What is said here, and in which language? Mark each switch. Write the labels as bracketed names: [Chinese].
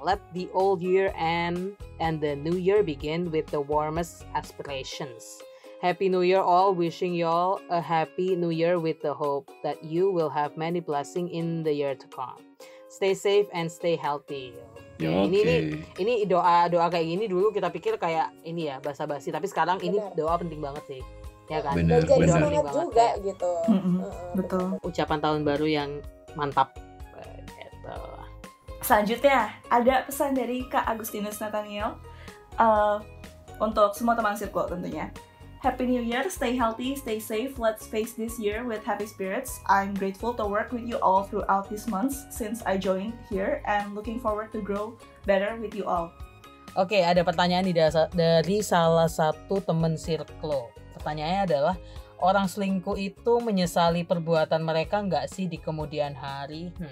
[English] Let the old year end and the new year begin with the warmest aspirations. Happy New Year all, wishing y'all a happy new year with the hope that you will have many blessings in the year to come. Stay safe and stay healthy. [Indonesian] Ya, ini doa kayak gini dulu kita pikir kayak ini ya basa-basi, tapi sekarang ini doa penting banget sih. Ya kan? Bener. Jadi semangat juga gitu. Betul. Ucapan tahun baru yang mantap. Gitu. Selanjutnya ada pesan dari Kak Agustinus Nathaniel untuk semua teman circle tentunya. [English] Happy New Year, stay healthy, stay safe. Let's face this year with happy spirits. I'm grateful to work with you all throughout these months since I joined here and looking forward to grow better with you all. [Indonesian] Oke, ada pertanyaan dari salah satu teman circle. Pertanyaannya adalah, orang selingkuh itu menyesali perbuatan mereka nggak sih di kemudian hari?